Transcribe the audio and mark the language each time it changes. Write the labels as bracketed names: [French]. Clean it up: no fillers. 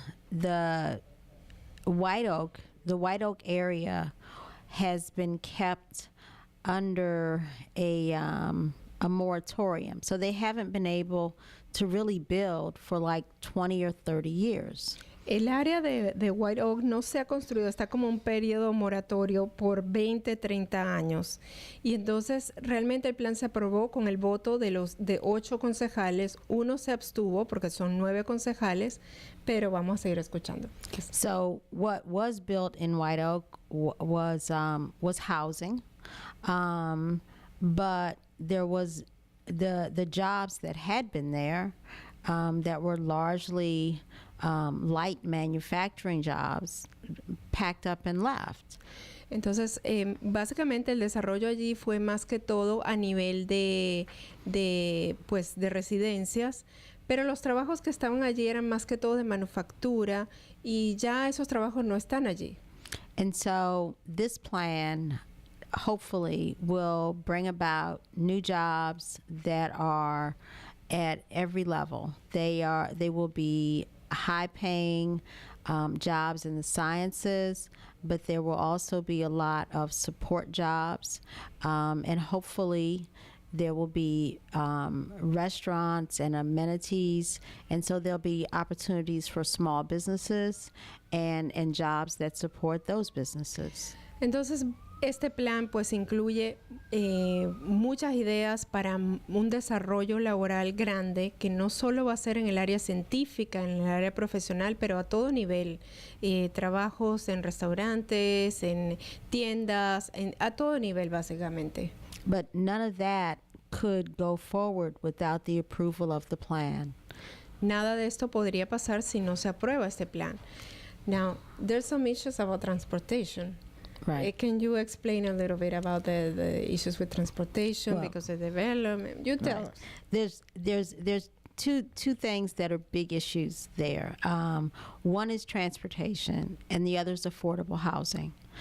[English] the White Oak area has been kept under a moratorium, so they haven't been able to really build for like 20 or 30 years. [Spanish] El área de White Oak no se ha construido, está como un periodo moratorio por 20, 30 años. Y entonces realmente el plan se aprobó con el voto de 8 concejales. Uno se abstuvo porque son 9 concejales, pero vamos a seguir escuchando. [English] So what was built in White Oak was housing, but there was the jobs that had been there that were largely light manufacturing jobs packed up and left. [Spanish] Entonces, básicamente el desarrollo allí fue más que todo a nivel de residencias, pero los trabajos que estaban allí eran más que todo de manufactura y ya esos trabajos no están allí. [English] And so this plan hopefully will bring about new jobs that are at every level. They will be high-paying jobs in the sciences, but there will also be a lot of support jobs, and hopefully there will be restaurants and amenities, and so there'll be opportunities for small businesses and jobs that support those businesses. [Spanish] Entonces, este plan pues incluye muchas ideas para un desarrollo laboral grande que no solo va a ser en el área científica, en el área profesional, pero a todo nivel. Trabajos en restaurantes, en tiendas, a todo nivel básicamente. [English] But none of that could go forward without the approval of the plan. [Spanish] Nada de esto podría pasar si no se aprueba este plan. [English] Now, there's some issues about transportation. Right. Can you explain a little bit about the issues with transportation because of development? You tell us. There's two things that are big issues there. One is transportation, and the other is affordable housing.